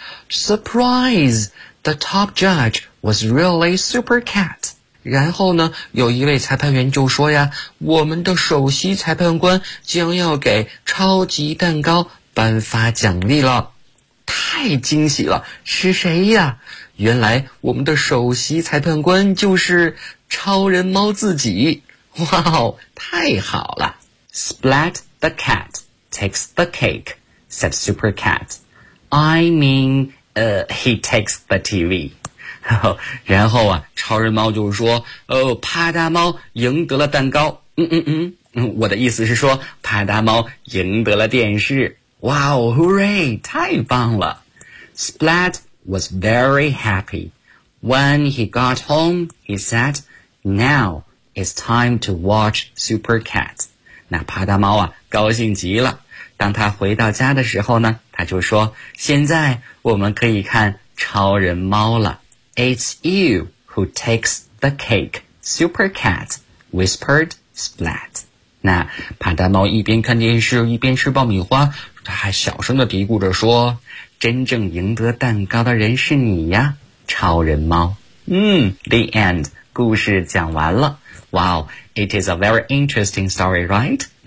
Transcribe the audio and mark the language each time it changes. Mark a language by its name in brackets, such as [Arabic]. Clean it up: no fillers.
[English] Surprise! The top judge was really Super Cat. [Chinese] 然后呢，有一位裁判员就说呀，我们的首席裁判官将要给超级蛋糕颁发奖励了。太惊喜了，是谁呀？原来我们的首席裁判官就是超人猫自己。哇哦，太好了。 [English] Splat the cat takes the cake, said Super Cat. He takes the TV. [Chinese] 然后啊，超人猫就说，哦，帕达猫赢得了蛋糕。我的意思是说，帕达猫赢得了电视。 [English] Wow, hooray, [Chinese] 太棒了。 [English] Splat was very happy. When he got home, he said, Now it's time to watch Super Cat. [Chinese] 那帕达猫啊，高兴极了。当他回到家的时候呢，他就说，现在我们可以看超人猫了。 [English] It's you who takes the cake, Super Cat, whispered Splat. [Chinese] 那帕达猫一边看电视，一边吃爆米花，还小声地嘀咕着说，真正赢得蛋糕的人是你呀，超人猫。 [English] The end, [Chinese] 故事讲完了。 [English] Wow, it is a very interesting story, right?